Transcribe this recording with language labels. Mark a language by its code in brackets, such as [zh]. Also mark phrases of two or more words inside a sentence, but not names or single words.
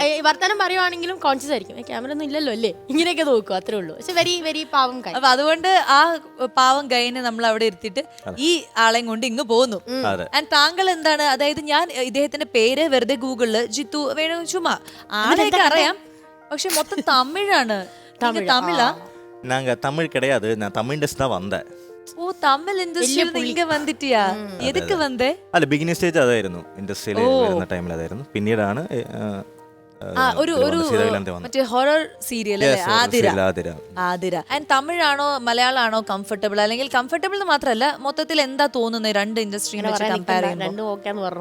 [ml] വർത്താനം പറയുവാണെങ്കിലും കോൺഷ്യസ് ആയിരിക്കും. ക്യാമറ ഒന്നും ഇല്ലല്ലോ അല്ലേ, ഇങ്ങനെയൊക്കെ നോക്കും, അത്രേ ഉള്ളൂ. പക്ഷെ [en] very very [ml] പാവം കൈ. അപ്പൊ അതുകൊണ്ട് ആ പാവം കൈനെ നമ്മൾ അവിടെ ഇരുത്തിയിട്ട് ഈ ആളെയും കൊണ്ട് ഇങ്ങ് പോന്നു. ആൻഡ് താങ്കൾ എന്താണ്, അതായത് ഞാൻ ഇദ്ദേഹത്തിന്റെ പേര് വെറുതെ ഗൂഗിളില് ജിത്തു വേണു ചുമ്മാ ആളെയൊക്കെ അറിയാം, പക്ഷെ മൊത്തം തമിഴാണ്. തമിഴാ? [ta] தமிழ் கிடையாது, நான் தமிழ் இண்டஸ்ட்ரி தான் வந்தேன். [ml] ഓ, തമിഴ് ഇൻഡസ്ട്രിയിൽ ഇങ്ങ വന്നിട്ടിയാ? [ta] எதுக்கு வந்தே? [ml] അല്ല, [en] beginning stage [ml] അതായിരുന്നു, ഇൻഡസ്ട്രിയിൽ വരുന്ന ടൈമിൽ അതായിരുന്നു. പിന്നീടാണ് ഒരു മറ്റേ [en] horror serial [ml] ആതിര. ആൻഡ് തമിഴാണോ മലയാളമാണോ കംഫർട്ടബിൾ? അല്ലെങ്കിൽ കംഫർട്ടബിൾ എന്ന് മാത്രമല്ല, മൊത്തത്തിൽ എന്താ തോന്നുന്നത് 2 [en] industry compare [ml] ചെയ്യുമ്പോൾ?